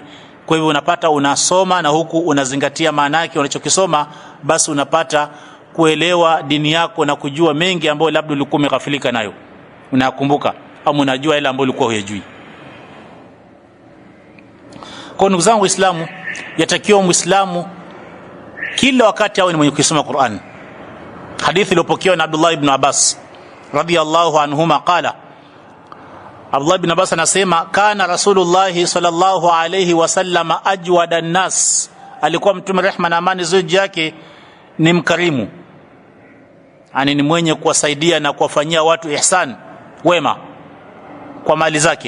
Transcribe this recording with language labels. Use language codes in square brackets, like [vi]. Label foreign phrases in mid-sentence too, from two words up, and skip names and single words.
[sw] Kwa hivyo unapata unasoma na huku unazingatia maana yake unachokisoma, basi unapata kuelewa dini yako na kujua mengi ambayo labda ulikuwa umeghafilika nayo, unakumbuka au unajua ile ambayo ulikuwa hujui. Kwa ndugu zangu Waislamu, yatakiwa Muislamu kila wakati awe ni mwenye kusoma Qur'an. Hadithi iliyopokewa na Abdullah ibn Abbas [ar] رضي الله عنهما قال [sw] Abdullah ibn Abbas anasema [ar] كان رسول الله صلى الله عليه وسلم أجود الناس, [sw] alikuwa mtume rehma na amani zote yake ni mkarimu, yani ni mwenye kuwasaidia na kuwafanyia watu ihsan, wema kwa mali zake.